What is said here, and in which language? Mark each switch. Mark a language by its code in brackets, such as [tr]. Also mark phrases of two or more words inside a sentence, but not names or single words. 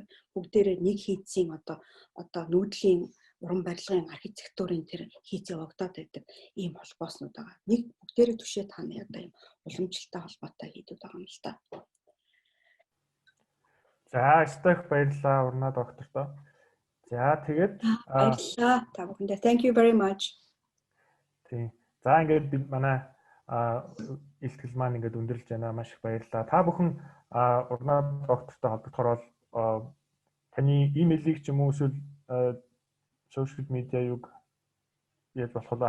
[mn] Бүгдээрээ нэг хийцийн одоо нүүдлийн уран барилгын архитектурын тэр хийц явагдаад байдаг ийм холбооснууд байгаа. Нэг бүгдээрээ түшээ тааны одоо ийм уламжлалтай холбоотой хийдүүд байгаа юм л та. За, стах баярлалаа урнаа доктортой. За, тэгээд баярлалаа та бүхэндээ. [en] Thank you very much. [mn] Тийм. За, ингээд манай ИЛТГЭЛ маань ингээд өндөрлж байна. Маш их баярлалаа. Та бүхэн урнаа доктортой холбогдохоор бол таны имэйлийг ч юм уу эсвэл [en] social media [mn] юг яаж болох вэ?